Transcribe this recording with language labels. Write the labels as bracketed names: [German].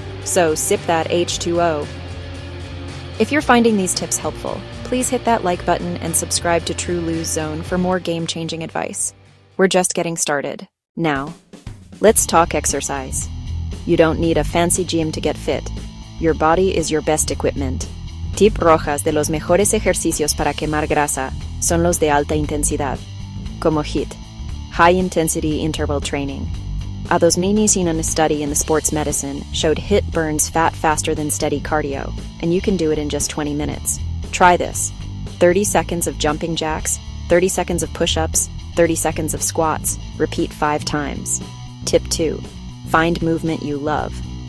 [English] So sip that H2O. If you're finding these tips helpful, please hit that like button and subscribe to True Lose Zone for more game-changing advice. We're just getting started. Now, let's talk exercise. You don't need a fancy gym to get fit. Your body is your best equipment. [Spanish] Tip rojas de los mejores ejercicios para quemar grasa son los de alta intensidad, como HIIT, [English] High Intensity Interval Training. A 2019 study in the sports medicine showed HIIT burns fat faster than steady cardio, and you can do it in just 20 minutes. Try this. 30 seconds of jumping jacks, 30 seconds of push-ups, 30 seconds of squats. Repeat 5 times. Tip 2. Find movement you love.